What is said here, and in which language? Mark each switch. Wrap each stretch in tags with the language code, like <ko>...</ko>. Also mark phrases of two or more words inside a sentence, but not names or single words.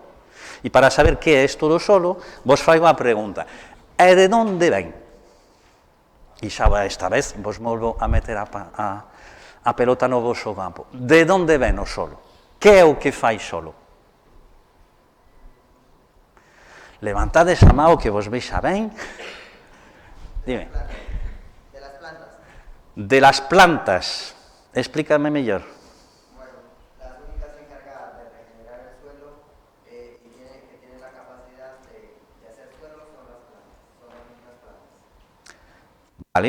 <gl>E para saber que é isto do solo, vos faigo a pregunta, e de onde ven? E xa esta vez vos volvo a meter a pelota no vosso campo. De onde ven o solo? Que é o que fai solo? Levantades a mão que vos vexa ben. Dime.</gl> <es>De las plantas. De las plantas. Explícame mellor. ¿Vale?</es>